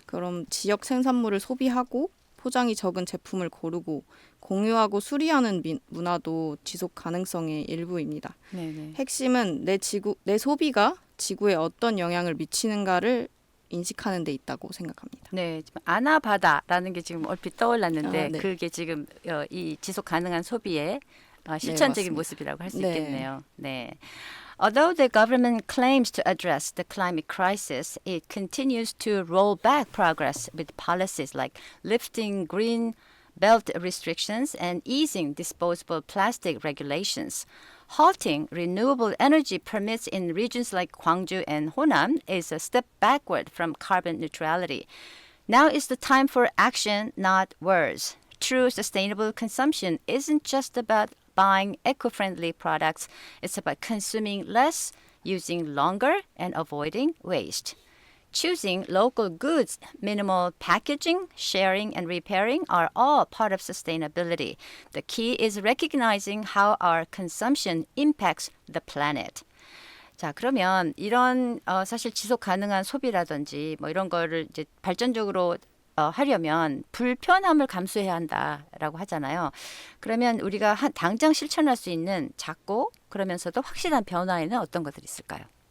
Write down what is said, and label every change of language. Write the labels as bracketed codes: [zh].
[ko] 그럼 지역 생산물을 소비하고 포장이 적은 제품을 고르고 공유하고 수리하는 문화도 지속 가능성의 일부입니다. 네네. 핵심은 내 소비가 지구에 어떤 영향을 미치는가를 인식하는 데 있다고 생각합니다. 네, 지금 아나바다라는 게 지금 얼핏 떠올랐는데 네. 그게 지금 이 지속 가능한 소비의 실천적인 모습이라고 할 수 네. 있겠네요. 네. [en] Although the government claims to address the climate crisis, it continues to roll back progress with policies like lifting green belt restrictions and easing disposable plastic regulations. Halting renewable energy permits in regions like Gwangju and Honam is a step backward from carbon neutrality. Now is the time for action, not words. True sustainable consumption isn't just about buying eco-friendly products. It's about consuming less, using longer, and avoiding waste. Choosing local goods, minimal packaging, sharing, and repairing are all part of sustainability. The key is recognizing how our consumption impacts the planet. [ko] 자, 그러면 이런 사실 지속 가능한 소비라든지 뭐 이런 거를 이제 발전적으로 하려면 불편함을 감수해야 한다라고 하잖아요. 그러면 우리가 당장 실천할 수 있는 작고 그러면서도 확실한 변화에는 어떤 것들이 있을까요?